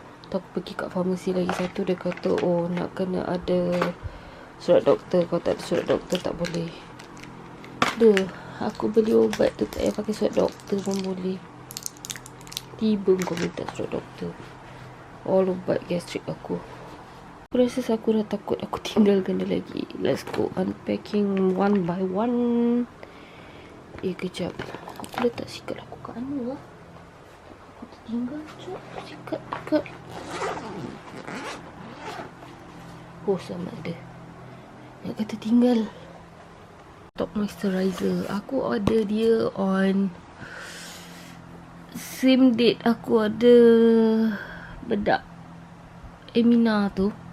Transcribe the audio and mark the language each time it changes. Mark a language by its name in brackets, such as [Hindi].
[Malay] Tu aku pergi kat farmasi lagi satu, dia kata oh nak kena ada surat doktor. Kalau tak ada surat doktor tak boleh. Aku beli ubat tu tak payah pakai surat doktor pun boleh. Tiba kau minta surat doktor. All ubat gastrik aku. Aku rasa aku dah takut aku tinggalkan dia lagi. [English] Let's go unpacking one by one. [Malay] Kejap. Aku letak sikat aku kat mana lah. Aku tertinggal cok sikat dekat. Oh sama ada. Nak kata tinggal. Top moisturizer. Aku order dia [English] on same date [Malay] aku ada bedak Emina tu.